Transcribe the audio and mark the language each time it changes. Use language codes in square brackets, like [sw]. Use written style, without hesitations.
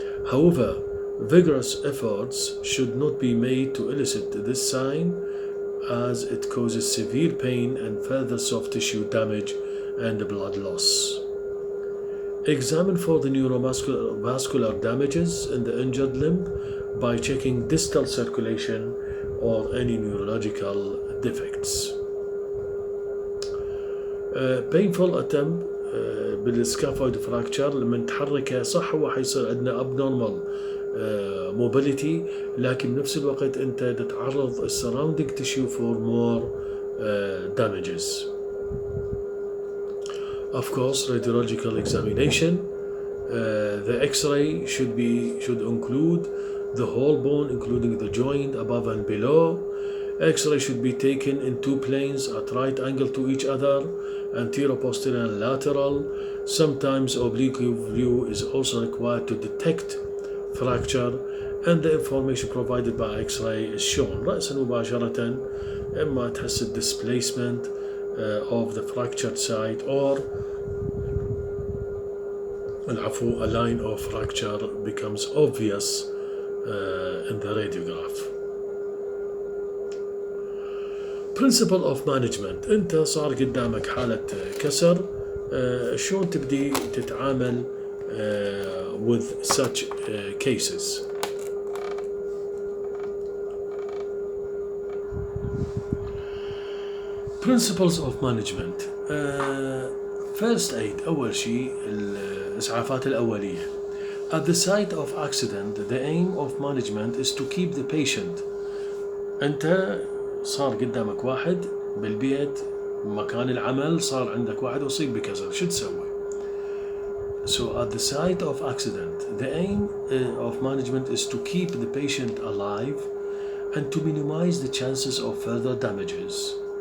[en] However, vigorous efforts should not be made to elicit this sign, as it causes severe pain and further soft tissue damage and blood loss. Examine for the neurovascular damages in the injured limb by checking distal circulation or any neurological defects. Painful attempt [ar] بالسكافويد fracture لما نتحركه صح هو حيصير عندنا [en] abnormal mobility، [ar] لكن بنفس الوقت انت تتعرض [en] surrounding tissue for more damages. Of course, radiological examination. The X-ray should include the whole bone, including the joint above and below. X-ray should be taken in two planes at right angle to each other, anterior, posterior, and lateral. Sometimes oblique view is also required to detect fracture, and the information provided by X-ray is shown. [ar] رأسا مباشرة إما تحس [en] displacement of the fractured site or a line of fracture becomes obvious in the radiograph. Principle of management: [ar] انت صار قدامك حالة كسر، شلون تبدي تتعامل [en] with such cases. Principles of management. First aid، [ar] أول شيء الإسعافات الأولية. [en] At the site of accident, the aim of management is to keep the patient. [ar] أنت صار قدامك واحد بالبيت مكان العمل، صار عندك واحد أصيب بكسر، شو تسوي؟ [en] So at the site of accident, the aim of management is to keep the patient alive and to minimize the chances of further damages.